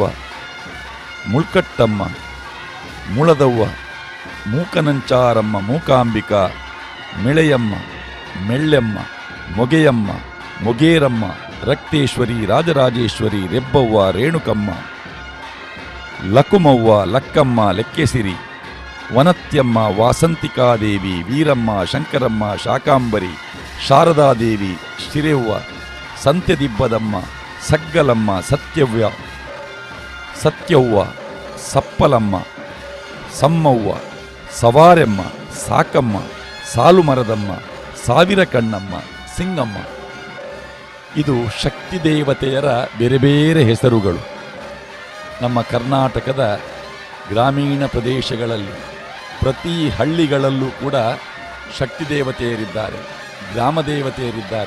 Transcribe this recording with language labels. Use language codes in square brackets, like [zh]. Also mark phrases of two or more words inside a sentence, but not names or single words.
[kn] ಮುಳ್ಕಟ್ಟಮ್ಮ, ಮುಳದವ್ವ, ಮೂಕನಂಚಾರಮ್ಮ, ಮೂಕಾಂಬಿಕ, ಮಿಳೆಯಮ್ಮ, ಮೆಳ್ಳೆಮ್ಮ, ಮೊಗೆಯಮ್ಮ, ಮೊಗೇರಮ್ಮ, ರಕ್ತೇಶ್ವರಿ, ರಾಜರಾಜೇಶ್ವರಿ, ರೆಬ್ಬವ್ವ, ರೇಣುಕಮ್ಮ, ಲಕುಮವ್ವ, ಲಕ್ಕಮ್ಮ, ಲೆಕ್ಕೆಸಿರಿ, ವನತ್ಯಮ್ಮ, ವಾಸಂತಿಕಾದೇವಿ, ವೀರಮ್ಮ, ಶಂಕರಮ್ಮ, ಶಾಕಾಂಬರಿ, ಶಾರದಾದೇವಿ, ಶಿರೆವ್ವ, ಸಂತ್ಯದಿಬ್ಬದಮ್ಮ, ಸಗ್ಗಲಮ್ಮ, ಸತ್ಯವ್ವ, ಸಪ್ಪಲಮ್ಮ, ಸಮ್ಮವ್ವ, ಸವಾರೆಮ್ಮ, ಸಾಕಮ್ಮ, ಸಾಲುಮರದಮ್ಮ, ಸಾವಿರ ಕಣ್ಣಮ್ಮ, ಸಿಂಗಮ್ಮ. ಇದು ಶಕ್ತಿ ದೇವತೆಯರ ಬೇರೆ ಬೇರೆ ಹೆಸರುಗಳು. ನಮ್ಮ ಕರ್ನಾಟಕದ ಗ್ರಾಮೀಣ ಪ್ರದೇಶಗಳಲ್ಲಿ ಪ್ರತಿ ಹಳ್ಳಿಗಳಲ್ಲೂ ಕೂಡ ಶಕ್ತಿ ದೇವತೆಯರಿದ್ದಾರೆ, ಗ್ರಾಮ ದೇವತೆಯರಿದ್ದಾರೆ.